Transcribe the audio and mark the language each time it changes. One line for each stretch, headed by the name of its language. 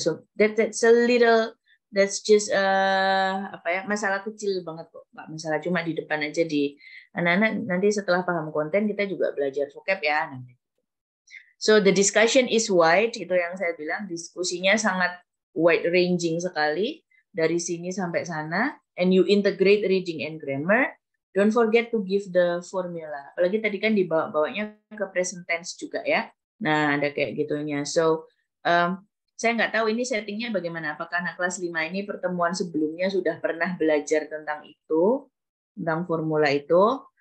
English: So that's just
Indonesian: masalah kecil banget kok, nggak masalah, cuma di depan aja di anak-anak nanti setelah paham konten kita juga belajar vocab ya nanti.
English: So the discussion is wide,
Indonesian: itu yang saya bilang diskusinya sangat wide ranging sekali dari sini sampai sana.
English: And you integrate reading and grammar. Don't forget to give the formula.
Indonesian: Apalagi tadi kan dibawa-bawanya ke present tense juga ya. Nah ada kayak gitunya. So Saya nggak tahu ini settingnya bagaimana. Apakah anak kelas 5 ini pertemuan sebelumnya sudah pernah belajar tentang itu, tentang formula itu.